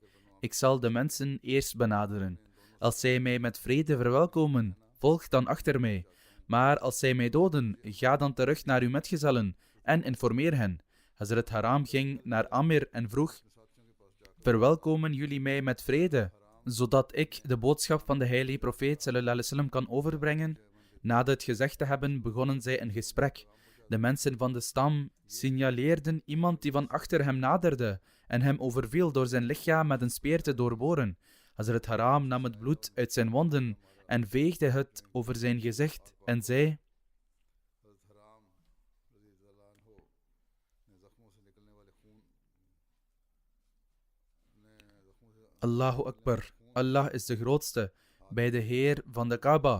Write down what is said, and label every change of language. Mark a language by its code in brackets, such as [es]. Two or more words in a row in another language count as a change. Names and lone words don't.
[nl] Ik zal de mensen eerst benaderen. Als zij mij met vrede verwelkomen, volg dan achter mij. Maar als zij mij doden, ga dan terug naar uw metgezellen en informeer hen. Hazrat Haram ging naar Amir en vroeg: Verwelkomen jullie mij met vrede, zodat ik de boodschap van de heilige profeet [ar] صلى الله عليه وسلم [nl] kan overbrengen? Na dit gezegd te hebben, begonnen zij een gesprek. De mensen van de stam signaleerden iemand die van achter hem naderde en hem overviel door zijn lichaam met een speer te doorboren. Hazrat Haram nam het bloed uit zijn wonden en veegde het over zijn gezicht en zei: [ar] الله أكبر, [nl] Allah is de grootste, bij de Heer van de Kaaba.